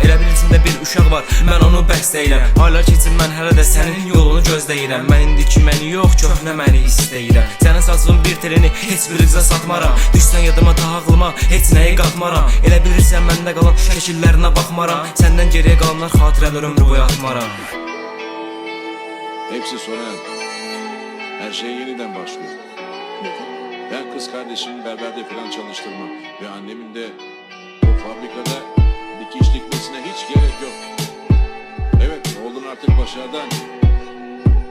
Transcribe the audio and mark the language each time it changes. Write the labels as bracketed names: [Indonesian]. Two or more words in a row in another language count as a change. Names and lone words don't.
[Azerbaijani] Elə bil içində bir uşaq var, mən onu bəsləyirəm. Aylar keçib mən hələ də sənin yolunu gözləyirəm. Mən indiki məni yox, köhnə məni istəyirəm. Sənin saçın bir telini heç bir qıza satmaram. Düşsən yadıma daha ağlıma heç nəyi qatmaram. Elə bilirsən məndə qalan şəkillərinə baxmaram. Səndən geriyə qalanlar xatirələr ömrü boyu atmaram. [Turkish] Hepsi sona erdi. Her şey yeniden başlıyor. Ben kız kardeşimin berberde falan çalıştırmam. Ve annemin de o fabrikada dikiş dikmesine hiç gerek yok. Evet, oğlun artık başardı anne.